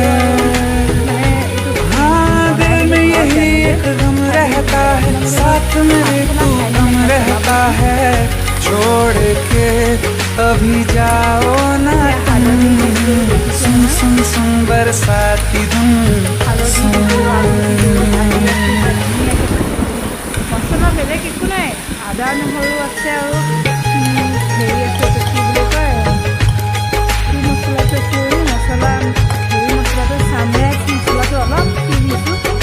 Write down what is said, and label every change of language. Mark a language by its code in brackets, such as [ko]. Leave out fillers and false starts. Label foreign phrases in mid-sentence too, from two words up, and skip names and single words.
[hi] हाँ दिल में यही एक गम रहता है साथ मेरे तू कम रहता है। छोड़ के अभी जाओ ना तुम। सुन सुन सुन बरसात की धुन सुन। [as] মছলা বেলেগ একো নাই, আদা নহৰু আছে আৰু হেৰি আছে কি বুলি কয় কি মছলাটো কি মছলা হেৰি মছলাটো চামে মছলাটো অলপ দি দিছোঁ।